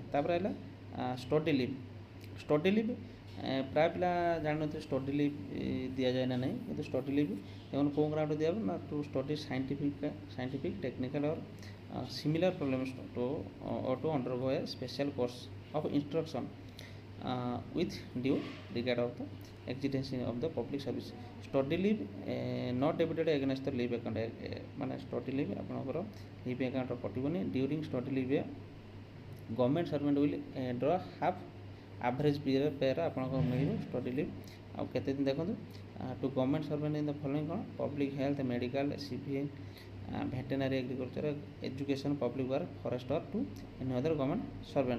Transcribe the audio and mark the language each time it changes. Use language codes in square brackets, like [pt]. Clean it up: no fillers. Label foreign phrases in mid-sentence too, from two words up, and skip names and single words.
[or] ତାପରେ ହେଲା [en] study leave. study leave [or] ପ୍ରାୟ ପିଲା ଜାଣିନଥିବେ [en] study leave [or] ଦିଆଯାଏ ନା ନାହିଁ କିନ୍ତୁ [en] study leave [or] ଏମାନେ କେଉଁ ଗ୍ରାଉଣ୍ଡରେ ଦିଆହେବ ନା [en] to study scientific technical or similar problems to undergo a special course of instruction with due regard of the exigency of the public service। study leave not debited against the leave account ମାନେ study leave ଆପଣଙ୍କର leave account କଟିବନି। during study leave government servant will draw half average pay [or] ଆପଣଙ୍କ ମିଳିବ [en] study leave. [or] ଆଉ କେତେ ଦିନ ଦେଖନ୍ତୁ [en] to government servant in the following କ'ଣ public health medical civil veterinary agriculture education public work forest or to any other government servant.